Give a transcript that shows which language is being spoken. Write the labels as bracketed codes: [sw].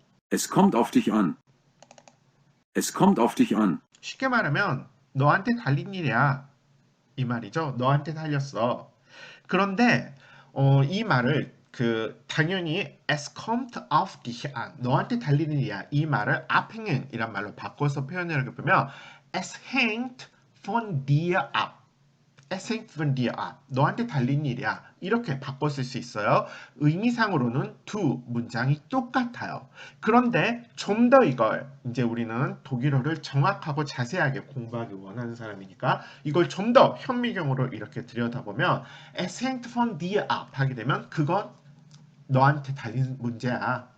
[de] Es kommt auf dich an. Es kommt auf dich an. [ko] 쉽게 말하면 너한테 달린 일이야. 이 말이죠. 너한테 달렸어. 그런데 이 말을 당연히 [de] es kommt auf dich an [ko] 너한테 달리는 일이야. 이 말을 abhängen 이란 말로 바꿔서 표현을 해보면 [de] es hängt von dir ab [ko] es hängt von dir ab 너한테 달린 일이야. 이렇게 바꿔 쓸 수 있어요. 의미상으로는 두 문장이 똑같아요. 그런데 좀 더 이걸 이제 우리는 독일어를 정확하고 자세하게 공부하기 원하는 사람이니까 이걸 좀 더 현미경으로 이렇게 들여다보면 [de] es hängt von dir ab [ko] 하게 되면 그건 너한테 달린 문제야.